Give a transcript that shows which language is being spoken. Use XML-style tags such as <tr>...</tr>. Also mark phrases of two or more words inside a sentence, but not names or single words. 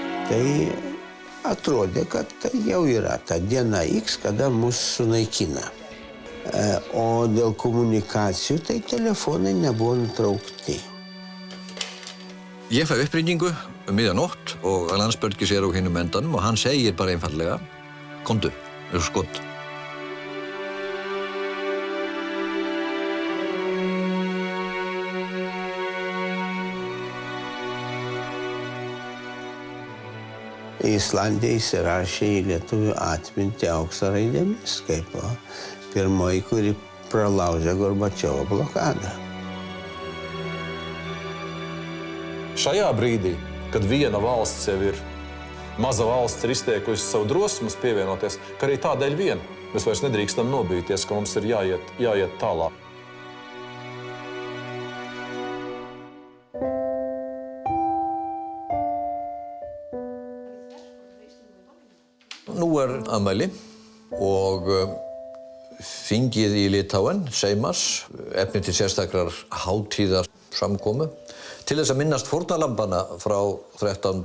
<lt>Tai atrodė, kad tai jau yra ta diena X, kada mus sunaikina. O dėl komunikacijų, tai telefonai nebuvo nutraukti.</lt> <is>Ég fæ uppringingu miðjanótt og Landsbjörgis á hinum endanum og hann segir bara einfallega, komdu, skot.</is> <lt>Islandija įsirašė į lietuvių atmintį aukso raidėmis, kaip pirmoji, kuri pralaužė Gorbačiovo blokadą.</lt> <lv>Šajā brīdī, kad viena valsts jau ir, maza valsts ir izteikusi savu drosmas pievienoties, ka arī tādēļ vien mēs vairs nedrīkstam nobīties, ka mums ir jāiet tālāk.</lv> <is>Nú afmæli og þingið í Litáen, Seimas, efni til sérstakrar hátíðar samkomu, til þess að minnast fórnarlambana frá 13.</is>